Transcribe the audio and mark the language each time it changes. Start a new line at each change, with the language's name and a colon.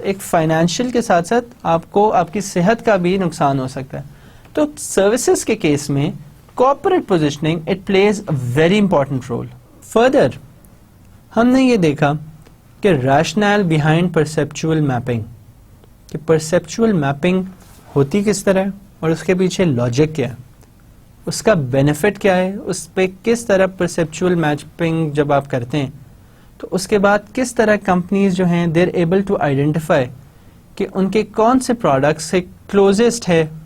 Urdu: ایک فائنینشیل کے ساتھ ساتھ آپ کو آپ کی صحت کا بھی نقصان ہو سکتا ہے. تو سروسز کے کیس میں
English: corporate positioning it plays a very important role.
Urdu: Further, ہم نے یہ دیکھا کہ ریشنل بیہائنڈ پرسیپچول میپنگ, کہ پرسیپچول میپنگ ہوتی کس طرح ہے اور اس کے پیچھے لاجک کیا ہے, اس کا بینیفٹ کیا ہے, اس پہ کس طرح پرسیپچول میپنگ جب آپ کرتے ہیں تو اس کے بعد کس طرح کمپنیز جو ہیں
English: they are able to identify
Urdu: کہ ان کے کون سے پروڈکٹس سے کلوزسٹ ہے